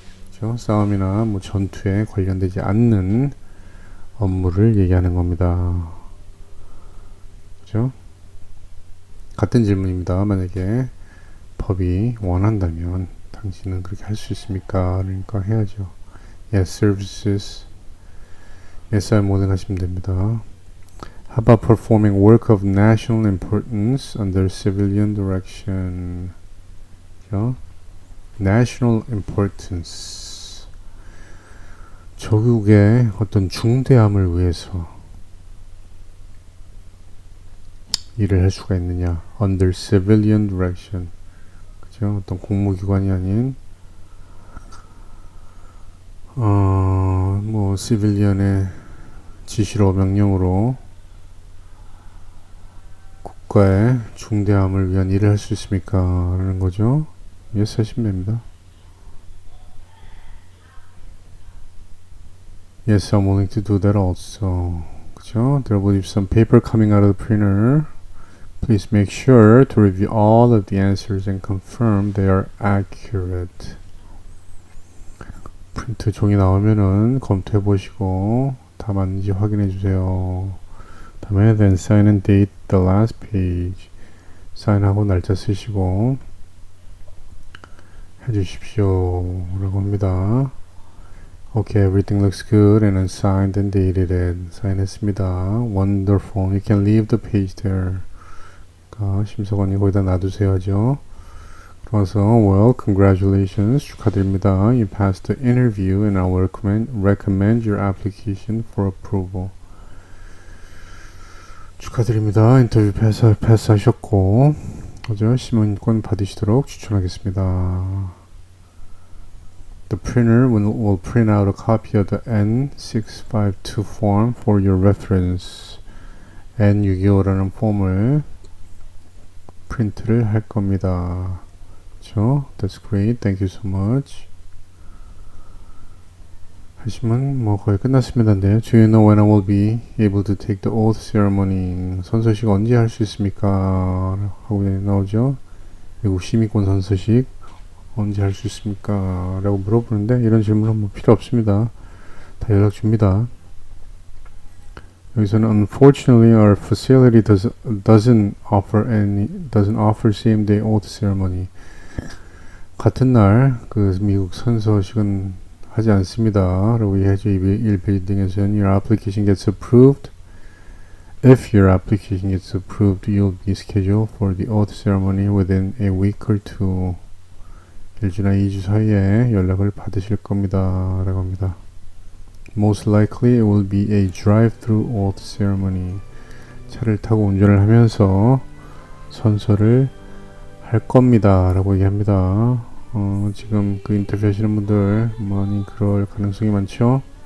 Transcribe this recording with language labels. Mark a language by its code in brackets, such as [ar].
[ko] 그렇죠? 싸움이나 뭐 전투에 관련되지 않는 업무를 얘기하는 겁니다. 그렇죠? 같은 질문입니다. 만약에 법이 원한다면 당신은 그렇게 할 수 있습니까? 그러니까 해야죠. [en] Yes, services. Yes, I'm willing [ko] 하시면 됩니다. [en] How about performing work of national importance under civilian direction? [ko] 그렇죠? [en] National importance. [ko] 조국의 어떤 중대함을 위해서 일을 할 수가 있느냐? [en] Under civilian direction. [ko] 그죠? 어떤 공무기관이 아닌 뭐 시빌리언의 지시로 명령으로 국가의 중대함을 위한 일을 할 수 있습니까? 라는 거죠. yes 하시면 됩니다. [en] Yes, I'm willing to do that also. [ko] 그죠? [en] There will be some paper coming out of the printer. Please make sure to review all of the answers and confirm they are accurate. [ko] 프린트 종이 나오면은 검토해 보시고 다 맞는지 확인해 주세요. 다음에 [en] then sign and date the last page. [ko] 사인하고 날짜 쓰시고 해 주십시오. 라고 합니다. [en] Okay, everything looks good and unsigned and dated it. [ko] 사인했습니다. [en] Wonderful. You can leave the page there. [ko] 심사관님 거기다 놔두세요 하죠. 그래서 [en] well, congratulations. [ko] 축하드립니다. [en] You passed the interview and I will recommend your application for approval. [ko] 축하드립니다. 인터뷰 패스하셨고 그죠? 시민권 받으시도록 추천하겠습니다. [en] The printer will print out a copy of the N652 form for your reference. [ko] N625라는 폼을 프린트를 할 겁니다. 그렇죠? [en] That's great. Thank you so much. [ko] 하시면 뭐 거의 끝났습니다인데요. [en] Do you know when I will be able to take the oath ceremony? [ko] 선서식 언제 할 수 있습니까? 하고 나오죠. 미국 시민권 선서식 언제 할 수 있습니까? 라고 물어보는데 이런 질문은 뭐 필요 없습니다. 다 연락 줍니다. 여기서는 [en] unfortunately our facility doesn't offer same day oath ceremony. [ko] 같은 날 그 미국 선서식은 하지 않습니다. 라고 얘기하죠. 1빌딩에서는 [en] your application gets approved. If your application gets approved, you'll be scheduled for the oath ceremony within a week or two. [ko] 1주나 2주 사이에 연락을 받으실 겁니다. 라고 합니다. [en] Most likely it will be a drive-through oath ceremony. [ko] 차를 타고 운전을 하면서 선서를 할 겁니다. 라고 얘기합니다. 지금 그 인터뷰 하시는 분들 많이 그럴 가능성이 많죠.